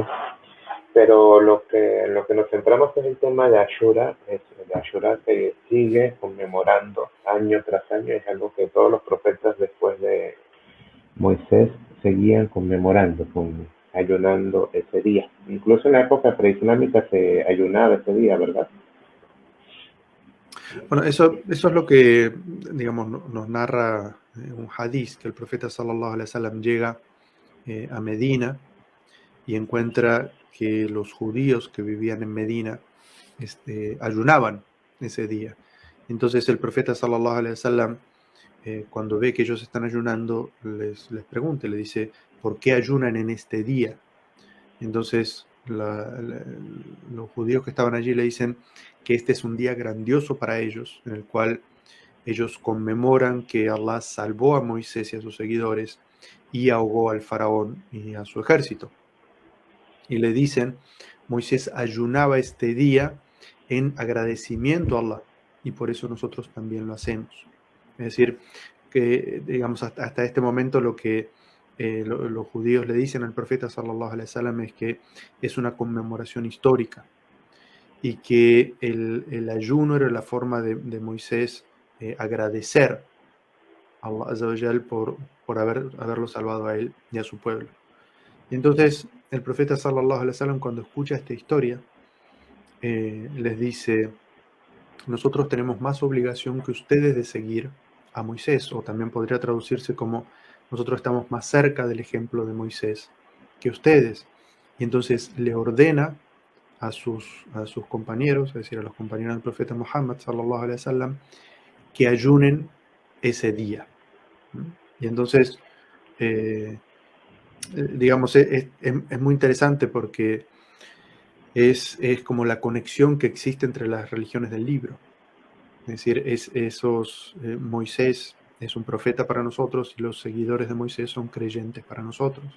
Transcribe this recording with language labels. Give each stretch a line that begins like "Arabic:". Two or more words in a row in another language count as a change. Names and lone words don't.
Spanish: Pero lo que nos centramos es el tema de Ashura, es el Ashura que sigue conmemorando año tras año, es algo que todos los profetas después de Moisés seguían conmemorando, ayunando ese día. Incluso en la época preislámica se ayunaba ese día, ¿verdad? Bueno, eso es lo que, digamos, nos narra un hadiz, que el profeta
Arabic: صلى الله عليه وسلم
Spanish: llega a Medina y encuentra que los judíos que vivían en Medina ayunaban ese día. Entonces el profeta
Arabic: صلى الله عليه وسلم,
Spanish: cuando ve que ellos están ayunando, les pregunta, le dice, ¿por qué ayunan en este día? Entonces los judíos que estaban allí le dicen que este es un día grandioso para ellos, en el cual ellos conmemoran que Allah salvó a Moisés y a sus seguidores y ahogó al faraón y a su ejército. Y le dicen, Moisés ayunaba este día en agradecimiento a Allah y por eso nosotros también lo hacemos. Es decir, que digamos hasta este momento lo que los judíos le dicen al profeta
Arabic: صلى الله عليه وسلم
Spanish: es que es una conmemoración histórica y que el ayuno era la forma de Moisés agradecer a
Arabic: الله عز وجل
Spanish: por haberlo salvado a él y a su pueblo. Y entonces el profeta
Arabic: صلى الله عليه وسلم,
Spanish: cuando escucha esta historia, les dice, nosotros tenemos más obligación que ustedes de seguir a Moisés, o también podría traducirse como nosotros estamos más cerca del ejemplo de Moisés que ustedes. Y entonces le ordena a sus compañeros, es decir, a los compañeros del profeta Muhammad
Arabic: صلى الله عليه وسلم,
Spanish: que ayunen ese día. Y entonces, digamos, es muy interesante porque es como la conexión que existe entre las religiones del libro. Es decir, Moisés es un profeta para nosotros y los seguidores de Moisés son creyentes para nosotros.